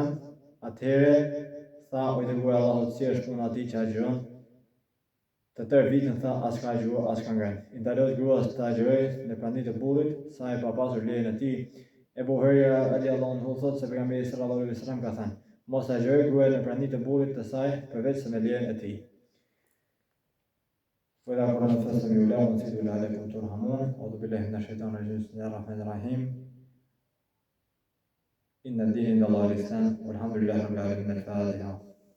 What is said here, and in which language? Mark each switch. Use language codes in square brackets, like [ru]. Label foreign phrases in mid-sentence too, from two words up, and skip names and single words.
[sq] Atëherë tha: o i dërguari i Allahut, si është puna atij që agjeron të tërë vitin? Tha: as ka agjeruar as ka ngrënë. I ndalohet gruas të agjerojë në praninë të burrit sa e pa pasur lejen e tij. Ebu Hurajra [ar] رضي الله عنه [sq] thotë se pejgamberi [ar] صلى الله عليه وسلم [sq] ka thënë: mos agjeroj gruaja në praninë të burrit të saj përveç se me lejen e tij. [ar] وإذا قرأنا فاستمعوا له وأنصتوا لعلكم ترحمون. أعوذ بالله من الشيطان الرجيم. بسم الله الرحمن الرحيم. إن الدين عند الله الإسلام والحمد لله رب العالمين. الفاتحة.